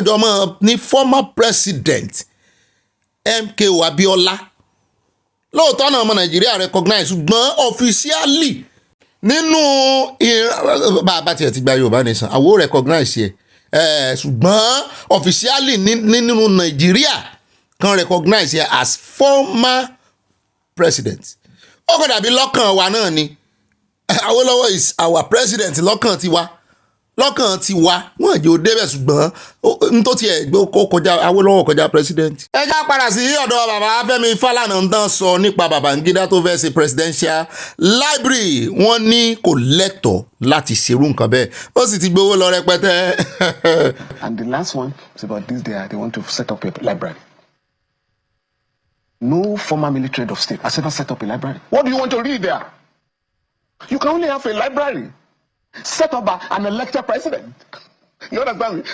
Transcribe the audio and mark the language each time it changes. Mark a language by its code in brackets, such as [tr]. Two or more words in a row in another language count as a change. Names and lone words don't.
[yo] jọ mọ́ ní [en] former president [yo] MKO Abiola lóòótọ́ náà ọmọ nàìjíríà recognize ṣùgbọ́n officially nínú bàbá tiẹ̀ ti gba yorùbá nation àwo recognize ẹ̀ ṣùgbọ́n officially nínú nàìjíríà kan recognize ẹ̀ [en] as former president [yo] ó kàn dàbí lọ́kàn wa náà ni Awólọ́wọ̀ [en] is our president [yo] lọ́kàn tiwa wọ́n jẹ́ ó débẹ̀ ṣùgbọ́n n tó tiẹ̀ gbé kó kọjá Awólọ́wọ̀ kọjá president. ẹ já padà sí ọ̀dọ̀ bàbá Fẹ́mi Falana ń tán sọ nípa Babangida tó fẹ́ ṣe [en] presidential library [yo] wọ́n ní kò lẹ́tọ̀ọ́ láti ṣerú nǹkan bẹ́ẹ̀ ó sì ti gbowó lọ rẹpẹtẹ. [en] And the last one is about this day they want to set up a library. No former military head of state has ever set up a library. What do you want to read there? You can only have a library set up by an elected president. You understand me?